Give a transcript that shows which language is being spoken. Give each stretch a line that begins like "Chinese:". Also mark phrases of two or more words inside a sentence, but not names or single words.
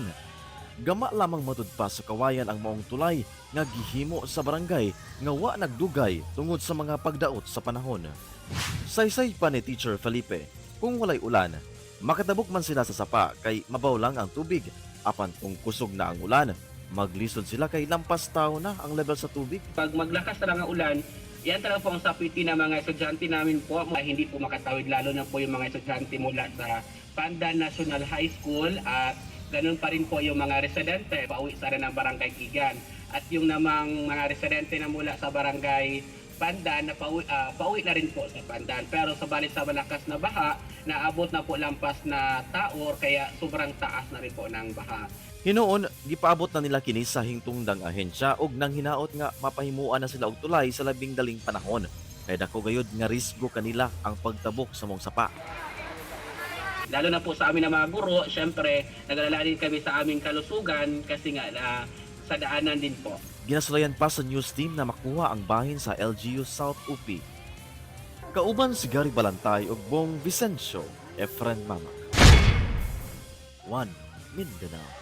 Cebuano: Gama lamang matud pa sa kawayan ang maong tulay nga gihimo sa barangay nga wa nagdugay tungod sa mga pagdaot sa panahon. Saysay pa ni Teacher Felipe, kung walay ulan, makatabok man sila sa sapa kay mabaw lang ang tubig. Apan kung kusog na ang ulan, maglisod sila kay lampas tao na ang level sa tubig.
Filipino: Pag maglakas talaga ang ulan, yan talaga po ang sapiti ng mga estudyante namin po. Hindi po makatawid, lalo na po yung mga estudyante mula sa Pandan National High School at ganun pa rin po yung mga residente pauwi sa rin ng Barangay Kigan. At yung namang mga residente na mula sa Barangay Pandan na pauwi na rin po sa Pandan. Pero sa balit sa malakas na baha, naabot na po lampas na taor kaya sobrang taas na rin po ng baha.
Cebuano: Hinoon, gipaabot na nila kini sa hingtungdang ahensya ug nang hinaot nga mapahimuan na sila og tulay sa labing daling panahon. Kay dako gayud nga risgo kanila ang pagtabok sa mong sapa.
Filipino: Lalo na po sa amin na mga guro, syempre nag-alala din kami sa aming kalusugan kasi nga sa daanan din po.
Cebuano: Ginasulayan pa sa news team na makuha ang bahin sa LGU South UP. Kauban si Gary Balantay ug Bong Vicencio, Efren Mamak. 1 Mindanao.